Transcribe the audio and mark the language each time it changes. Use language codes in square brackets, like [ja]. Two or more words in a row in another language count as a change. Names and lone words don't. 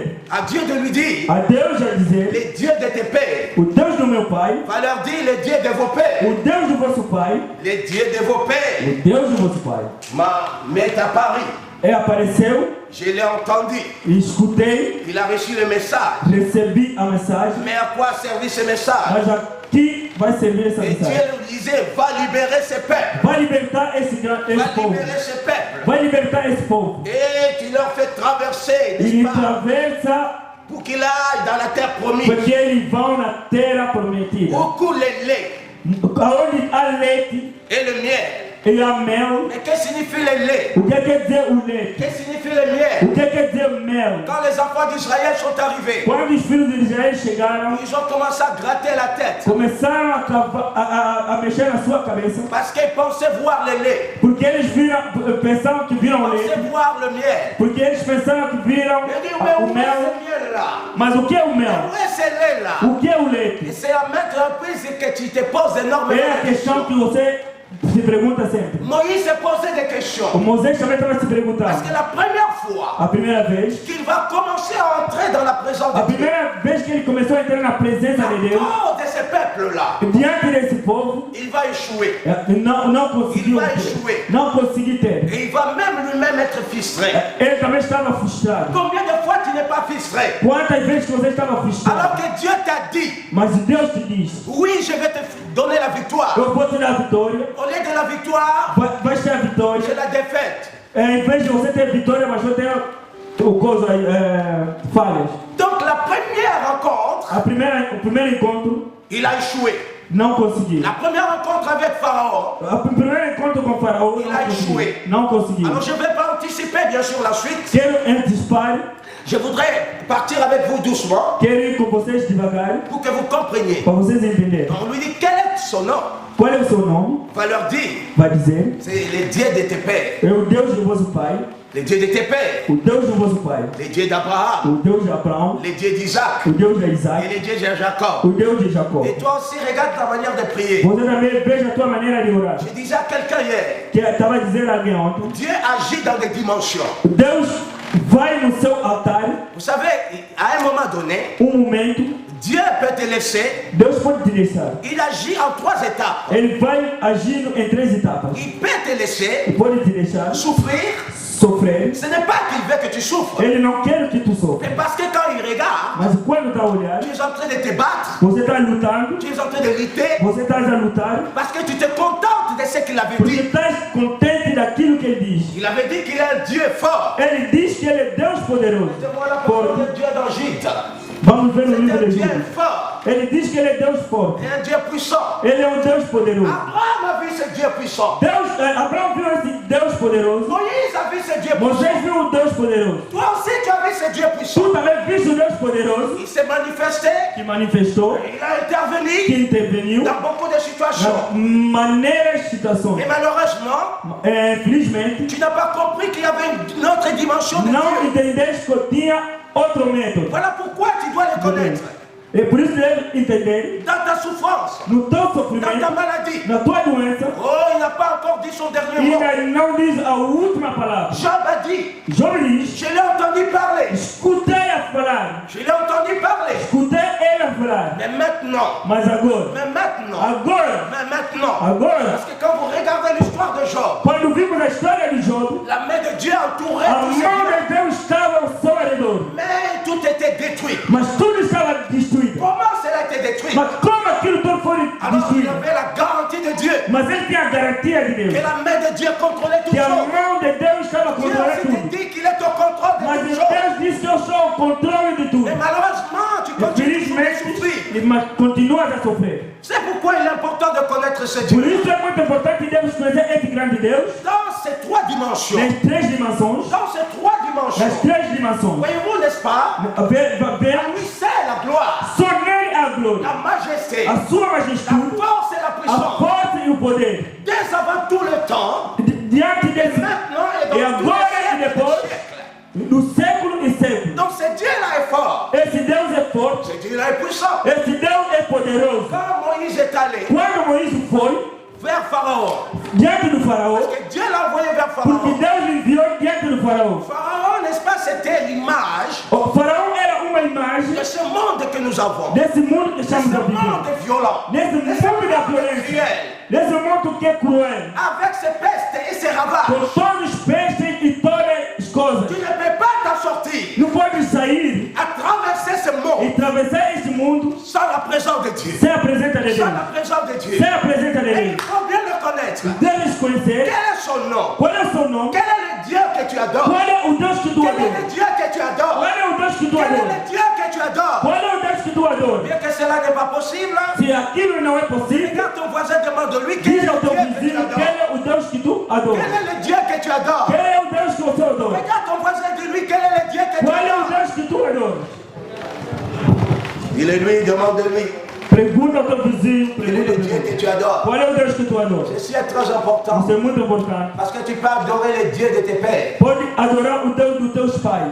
[fr] À Dieu de lui dire, les dieux de tes pères. Va leur dire les dieux de vos pères. Les dieux de vos pères. M'est apparu. [pt] Et apareceu. [fr] Je l'ai entendu. [pt] Escutei. [fr] Il a reçu le message. [pt] Recebi a mensagem. [fr] Mais à quoi servir ce message? [pt] Mas a que vai servir essa mensagem? [fr] Et Dieu lui disait, va libérer ce peuple. [pt] Vai libertar esse povo. [fr] Va libérer ce peuple. [pt] Vai libertar esse povo. [fr] Et tu leur fais traverser. Il traversa. Pour qu'il aille dans la terre promise. [pt] Porque eles vão na terra prometida. [fr] Où coule le lait. [pt] Aonde há leite. [fr] Et le miel. [pt] E a mel. [fr] Mais que signifie le lait? [pt] O que quer dizer o leite? [fr] Que signifie le miel? [pt] O que quer dizer mel? [fr] Quand les enfants d'Israël sont arrivés, [pt] quando os filhos de Israel chegaram, [fr] ils ont commencé à gratter la tête. [pt] Começaram a mexer na sua cabeça. [fr] Parce qu'ils pensaient voir le lait. [pt] Porque eles pensavam que viram o leite. [fr] Ils pensaient voir le miel. [pt] Porque eles pensavam que viram o mel. Mas o que é o mel? [fr] Où est ce lait là? [pt] O que é o leite? [fr] Et c'est à maintes reprises que tu te poses énormément de questions. [pt] É a questão que você se pergunta sempre. [fr] Moïse se posait des questions. [pt] Moisés também estava se perguntando. [fr] Parce que la première fois, [pt] a primeira vez, [fr] qu'il va commencer à entrer dans la présence de Dieu. [pt] A primeira vez que ele começou a entrar na presença de Deus. [fr] De ce peuple là. [pt] Diante desse povo. [fr] Il va échouer. [pt] Não conseguiu. [fr] Il va échouer. [pt] Não conseguiu ter. [fr] Et il va même lui-même être frustré. [pt] Ele também estava frustrado. [fr] Combien de fois tu n'es pas frustré? [pt] Quantas vezes você estava frustrado? [fr] Alors que Dieu t'a dit. [pt] Mas Deus te diz. [fr] Oui, je vais te donner la victoire. [pt] Eu vou te dar a vitória. [fr] Au lieu de la victoire, [pt] vai ter a vitória. [fr] C'est la défaite. [pt] Em vez de você ter vitória, mas você ter falhas. [fr] Donc la première rencontre, [pt] o primeiro encontro, [fr] il a échoué. [pt] Não conseguiu. [fr] La première rencontre avec Pharaon, [pt] o primeiro encontro com Faraó, [fr] il a échoué. [pt] Não conseguiu. [fr] Alors je ne vais pas anticiper bien sûr la suite. [pt] Quero antecipar. [fr] Je voudrais partir avec vous doucement. [pt] Quero ir com vocês devagar. [fr] Pour que vous compreniez. [pt] Para vocês entenderem. [fr] On lui dit quel est son nom. [pt] Qual é o seu nome? [fr] Va leur dire. [pt] Vai dizer. [fr] C'est les dieux de tes pères. [pt] É o Deus do vosso pai. [fr] Les dieux de tes pères. [pt] O Deus do vosso pai. [fr] Les dieux d'Abraham. [pt] O Deus de Abraão. [fr] Les dieux d'Isaac. [pt] O Deus de Isaac. [fr] Et les dieux de Jacob. [pt] O Deus de Jacob. [fr] Et toi aussi regarde ta manière de prier. [pt] Você também veja a tua maneira de orar. [fr] Je disais à quelqu'un hier. [pt] Que estava dizendo a alguém ontem. [fr] Dieu agit dans des dimensions. [pt] Deus vai no seu altar. [fr] Vous savez, à un moment donné. [pt] Momento. [fr] Dieu peut te laisser. [pt] Deus pode te deixar. [fr] Il agit en 3 étapes. [pt] Ele vai agindo em 3 etapas. [fr] Il peut te laisser. [pt] Ele pode te deixar. [fr] Souffrir. [pt] Sofrer. [fr] Ce n'est pas qu'il veut que tu souffres. [pt] Ele não quer que tu sofra. [fr] Mais parce que quand il regarde. [pt] Mas quando está a olhar. [fr] Tu es en train de te battre. [pt] Você está lutando. [fr] Tu es en train de lutter. [pt] Você está a lutar. [fr] Parce que tu te contentes de ce qu'il avait [pt] Porque [fr] dit. [pt] estás contente daquilo que ele diz. [fr] Il avait dit qu'il est un Dieu fort. [pt] Ele diz que ele é Deus poderoso. [fr] Voilà pourquoi le Dieu d'Égypte. [pt] Vamos ver no livro de [fr] Dieu [pt] Êxodo. [fr] fort. [pt] Ele diz que ele é Deus forte. É um [fr] Dieu puissant. [pt] Ele é Deus poderoso. [fr] Abraham a vu ce Dieu puissant. [pt] Abraão viu esse Deus poderoso. [fr] Moïse a vu ce Dieu puissant. [pt] Moisés viu o Deus poderoso. [fr] Toi aussi tu as vu ce Dieu puissant. [pt] Tu também viste o Deus poderoso. [fr] Il s'est manifesté. [pt] Que manifestou. [fr] Il a intervenu. [pt] Que interveniu. [fr] Dans beaucoup de situations. [pt] Maneiras de situações. [fr] Mais malheureusement. [pt] Infelizmente. [fr] Tu n'as pas compris qu'il y avait une autre dimension de Dieu. [pt] Não entendeste que tinha outro método. [fr] Voilà pourquoi tu dois le connaître. [pt] E por isso deve entender. [fr] Dans ta souffrance. [pt] No teu sofrimento. [fr] Dans ta maladie. [pt] Na tua doença. [fr] Oh, il n'a pas encore dit son dernier mot. [pt] Ainda não diz a última palavra. [fr] Job a dit. [pt] Job diz. [fr] Je l'ai entendu parler. [pt] Escutei a falar. [fr] Je l'ai entendu parler. [pt] Escutei ele a falar. [fr] Mais maintenant. [pt] Mas agora. [fr] Mais maintenant. [pt] Agora. [fr] Mais maintenant. [pt] Agora. [fr] Parce que quand vous regardez l'histoire de Job. [pt] Quando vimos a história de Job. [fr] La main de Dieu entourait [pt] a [fr] tous ses [pt] mão de Deus estava ao seu redor. [fr] Mais tout était détruit. [pt] Mas tudo estava destruído. [fr] Comment cela a été détruit? [pt] Mas como aquilo tudo foi [fr] Alors il [pt] destruído? [fr] avait la garantie de Dieu. [pt] Mas ele tinha a garantia de Deus. [fr] Que la main de Dieu contrôlait toutes [pt] Que a [fr] choses. [pt] mão de Deus estava [fr] Dieu [pt] controlando [fr] s'était [pt] tudo. [fr] dit qu'il est au contrôle de [pt] Mas [fr] toutes choses. [pt] Deus disse que eu sou o controle de tudo. [fr] Mais malheureusement, tu continues toujours à souffrir. [pt] Infelizmente, mas continua a sofrer. [fr] C'est pourquoi il est important de connaître ce [pt] Por [fr] Dieu. [pt] isso é muito importante que devemos conhecer esse grande Deus. [fr] Dans ces trois dimensions. [pt] Nas três dimensões. [fr] Dans ces trois dimensions. [pt] Nas três dimensões. [fr] Voyez-vous, n'est-ce pas? À lui c'est la gloire. [pt] Só nele a glória. [fr] La majesté. [pt] A sua [fr] La [pt] majestade. [fr] force et la [pt] A [fr] puissance. [pt] força e o poder. [fr] Dès avant tout le temps. [pt] Diante desse. [fr] Maintenant et [pt] E [fr] dans tous [pt] agora [fr] les [pt] e [fr] siècles. [pt] depois. No século e século. [fr] Donc ce Dieu-là est fort. [pt] Esse Deus é forte. [fr] Ce Dieu-là est puissant. [pt] Esse Deus é poderoso. [fr] Quand Moïse est allé [pt] Quando Moisés foi [fr] vers Pharaon, [pt] diante do faraó, [fr] parce que Dieu l'a envoyé vers [pt] porque [fr] Pharaon. [pt] Deus enviou diante do faraó. [fr] Pharaon, n'est-ce pas, c'était l'image [pt] O faraó era uma imagem [fr] de ce monde que nous avons. [pt] desse mundo que [fr] De ce [pt] estamos a viver. [fr] monde violent. [pt] Nesse [fr] De ce [pt] mundo da [fr] monde [pt] violência. [fr] cruel. [pt] Nesse mundo que é cruel. [fr] Avec ses pestes et ses ravages. [pt] Com todos os pestes e todas as coisas. [fr] Tu ne peux pas t'en sortir. [pt] Não pode sair [fr] À traverser ce [pt] e [fr] monde [pt] atravessar esse mundo [fr] sans la présence de Dieu. [pt] sem a presença de [fr] Sans [pt] Deus. [fr] la présence de Dieu. [pt] Sem a presença de [fr] Et [pt] Deus. [fr] il faut bien le connaître. [pt] Deves conhecer [fr] Quel est son nom? [pt] qual é o seu nome, [fr] Quel est le Dieu que tu adores? [pt] qual é o Deus que tu [fr] Quel est [pt] adoras, [fr] le Dieu que tu adores? [pt] qual é o Deus que tu [fr] Quel est [pt] adoras, [fr] le Dieu que tu adores? [pt] qual é o Deus que tu adoras. [fr] Bien que cela n'est pas possible, [pt] Se aquilo não é possível, [fr] regarde ton voisin, demande de lui quel est [pt] diz ao [fr] le [pt] teu [fr] Dieu que tu [pt] vizinho [fr] adores. [pt] qual é o Deus que tu adoras. [fr] Quel est le Dieu que tu adores? [pt] Qual é o Deus que você adora? [fr] Regarde ton voisin, dis-lui quel est le Dieu que tu [pt] Qual é o [fr] adores. [pt] Deus que tu adoras? [fr] Il est lui, demande de lui. [pt] Pergunta ao teu vizinho, [fr] Quel est [pt] pergunta [fr] le [pt] ao [fr] Dieu [pt] teu [fr] que [pt] vizinho. [fr] tu adores? [pt] Qual é o Deus que tu adoras? [fr] Ceci est très important. [pt] Isso é muito importante. [fr] Parce que tu peux adorer le Dieu de tes pères. [pt] Pode adorar o Deus dos teus pais.